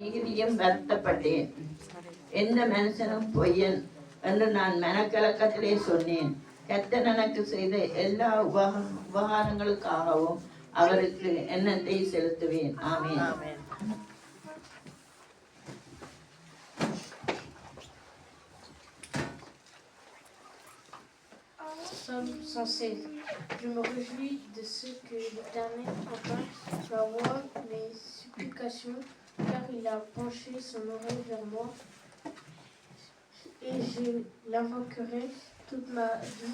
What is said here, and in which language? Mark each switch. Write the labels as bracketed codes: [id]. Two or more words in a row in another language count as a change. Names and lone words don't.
[ta] மிகுதியும் வருத்தப்பட்டேன். எந்த மனுஷனும் பொய்யன் என்று நான் மனக்கலக்கத்திலே சொன்னேன். கர்த்தர் எனக்கு செய்த எல்லா உபகாரங்களுக்காகவும் அவருக்கு எண்ணத்தை செலுத்துவேன். ஆமென். [fr] Psaume 116. Je me réjouis de ce que l'Éternel entend ma voix, mes supplications, car il a penché son oreille vers moi, et je l'invoquerai toute ma vie.